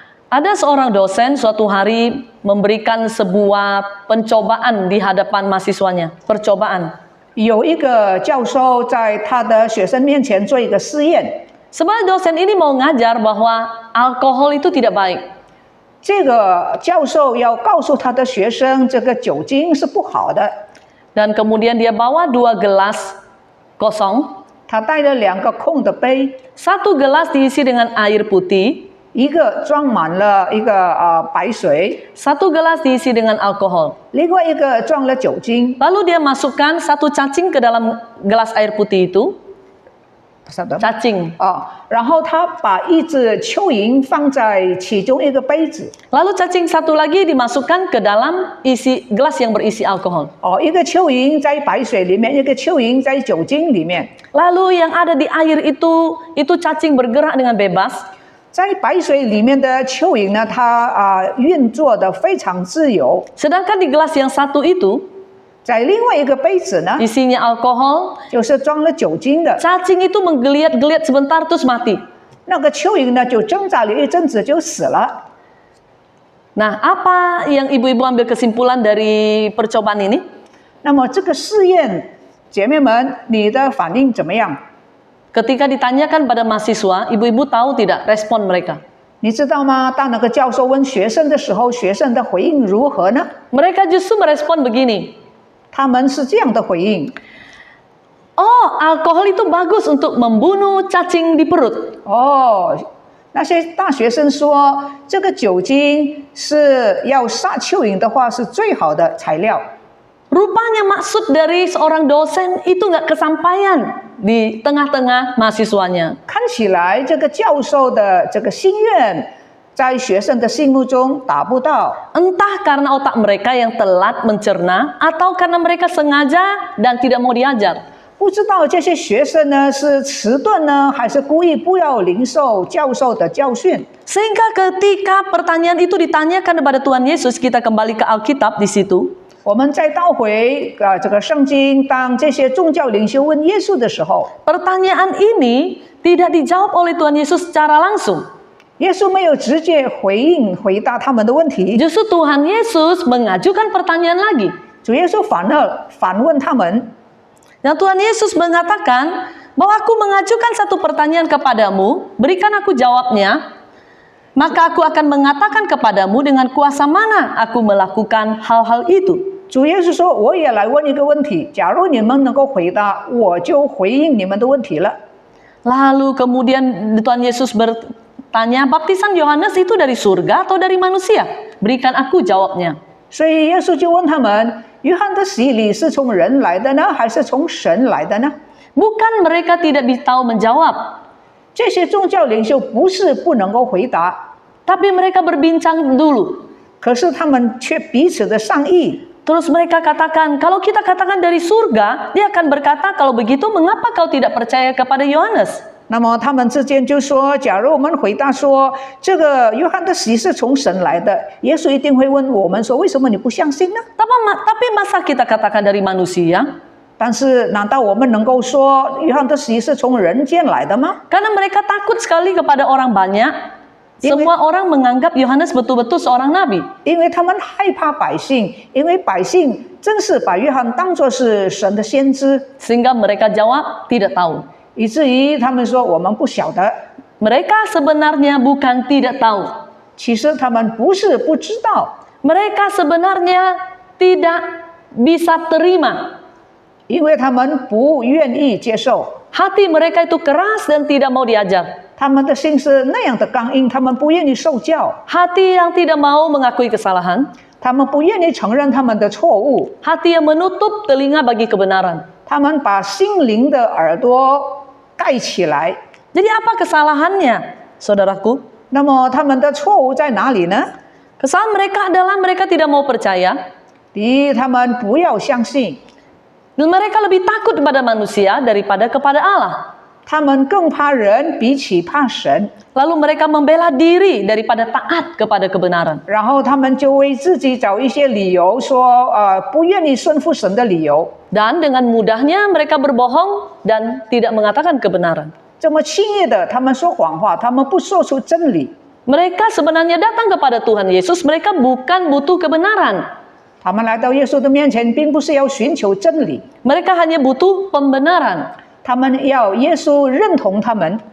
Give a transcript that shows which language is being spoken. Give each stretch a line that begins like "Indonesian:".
Indonesian: Ada seorang dosen suatu hari memberikan sebuah pencobaan di hadapan mahasiswanya. Percobaan.
Chinese: 有一个教授在他的学生面前做一个试验。
Indonesian: Sebenarnya dosen ini mau ngajar bahwa alkohol itu tidak baik.
Chinese: 这个教授要告诉他的学生，这个酒精是不好的。
Indonesian: Dan kemudian dia bawa 2 gelas kosong.
Chinese: 他带了2个空的杯，
Indonesian: Satu gelas diisi dengan air putih.
Chinese: 一个装满了一个白水，
Indonesian: Satu gelas diisi dengan alkohol.
Chinese: 另外一个装了酒精。
Indonesian: Lalu dia masukkan 1 cacing ke dalam gelas air putih itu.
Chinese: 晓得吗？
Indonesian: cacing.
Chinese: 然后他把一只蚯蚓放在其中一个杯子，
Indonesian: Lalu cacing satu lagi dimasukkan ke dalam gelas yang berisi alkohol.
Chinese: 一个蚯蚓在白水里面，一个蚯蚓在酒精里面。
Indonesian: Lalu yang ada di air itu cacing bergerak dengan bebas.
Chinese: 在白水里面的蚯蚓呢，它运作的非常自由。
Indonesian: Sedangkan di gelas yang satu itu
Chinese: 在另外一个杯子呢，
Indonesian: isinya alkohol.
Chinese: 就是装了酒精的。
Indonesian: Cacing itu menggeliat-geliat sebentar terus mati.
Chinese: 那个蚯蚓呢，就挣扎了一阵子就死了。
Indonesian: Nah, apa yang ibu-ibu ambil kesimpulan dari percobaan ini?
Chinese: 那么这个试验，姐妹们，你的反应怎么样？
Indonesian: Ketika ditanyakan pada mahasiswa, ibu-ibu tahu tidak respon mereka?
Chinese: 你知道吗？当那个教授问学生的时候，学生的回应如何呢？
Indonesian: Mereka justru merespon begini.
Chinese: 他们是这样的回应：
Indonesian: Oh, alkohol itu bagus untuk membunuh cacing di perut.
Chinese: 那些大学生说，这个酒精是要杀蚯蚓的话是最好的材料。
Indonesian: Rupanya maksud dari seorang dosen itu nggak kesampaian di tengah-tengah mahasiswanya.
Chinese: 看起来这个教授的这个心愿，在学生的心目中达不到。
Indonesian: Entah karena otak mereka yang telat mencerna atau karena mereka sengaja dan tidak mau diajar.
Chinese: 不知道这些学生呢是迟钝呢，还是故意不要领受教授的教训？
Indonesian: Sehingga ketika pertanyaan itu ditanyakan kepada Tuhan Yesus, kita kembali ke Alkitab di situ.
Chinese: 我们再倒回这个圣经，当这些宗教领袖问耶稣的时候，
Indonesian: Pertanyaan ini tidak dijawab oleh Tuhan Yesus secara langsung.
Chinese: 耶稣没有直接回答他们的问题，
Indonesian: Justru Tuhan Yesus mengajukan pertanyaan lagi.
Chinese: 主耶稣反问他们。
Indonesian: Dan Tuhan Yesus mengatakan bahwa aku mengajukan satu pertanyaan kepadamu, berikan aku jawabnya, maka aku akan mengatakan kepadamu dengan kuasa mana aku melakukan hal-hal itu.
Chinese: 主耶稣说：“我也来问一个问题，假如你们能够回答，我就回应你们的问题了。”
Indonesian: Lalu kemudian Tuhan Yesus bertanya, baptisan Yohanes itu dari surga atau dari manusia? Berikan aku jawabnya.
Chinese: 所以耶稣就问他们：“约翰的洗礼是从人来的呢，还是从神来的呢？”
Indonesian: Bukan mereka tidak tahu menjawab,
Chinese: 这些宗教领袖不是不能够回答，
Indonesian: tapi mereka berbincang dulu.
Chinese: 可是他们却彼此的商议。
Indonesian: Terus mereka katakan, kalau kita katakan dari surga, dia akan berkata, kalau begitu mengapa kau tidak percaya kepada Yohanes?
Chinese: 那么他们之间就说：“假如我们回答说这个约翰的洗是从神来的，耶稣一定会问我们说：为什么你不相信呢？
Indonesian: Tapi masa kita katakan dari manusia?
Chinese: 但是难道我们能够说约翰的洗是从人间来的吗？
Indonesian: Karena mereka takut sekali kepada orang banyak. Semua orang menganggap Yohanes betul-betul seorang nabi.
Chinese: 因为他们害怕百姓，因为百姓真是把约翰当作是神的先知，
Indonesian: Sehingga mereka jawab tidak tahu.
Chinese: 以至于他们说我们不晓得。
Indonesian: Mereka sebenarnya bukan tidak tahu.
Chinese: 其实他们不是不知道，
Indonesian: Mereka sebenarnya tidak bisa terima.
Chinese: 因为他们不愿意接受，
Indonesian: Hati mereka itu keras dan tidak mau diajar.
Chinese: 他们的心是那样的刚硬，他们不愿意受教，
Indonesian: Hati yang tidak mau mengakui kesalahan.
Chinese: 他们不愿意承认他们的错误，
Indonesian: Hati yang menutup telinga bagi kebenaran.
Chinese: 他们把心灵的耳朵盖起来。
Indonesian: Jadi apa kesalahannya, saudaraku?
Chinese: 那么他们的错误在哪里呢？
Indonesian: Kesalahan mereka adalah mereka tidak mau percaya.
Chinese: 第一，他们不要相信，
Indonesian: Dan mereka lebih takut kepada manusia daripada kepada Allah.
Chinese: 他们更怕人，比起怕神。
Indonesian: Lalu mereka membela diri daripada taat kepada kebenaran.
Chinese: 然后他们就为自己找一些理由说，不愿意顺服神的理由。
Indonesian: Dan dengan mudahnya mereka berbohong dan tidak mengatakan kebenaran.
Chinese: 这么轻易的，他们说谎话，他们不说出真理。
Indonesian: Mereka sebenarnya datang kepada Tuhan Yesus, mereka bukan butuh kebenaran.
Chinese: 他们来到耶稣的面前，并不是要寻求真理，
Indonesian: Mereka hanya butuh pembenaran.
Chinese: 他们要耶稣认同他们，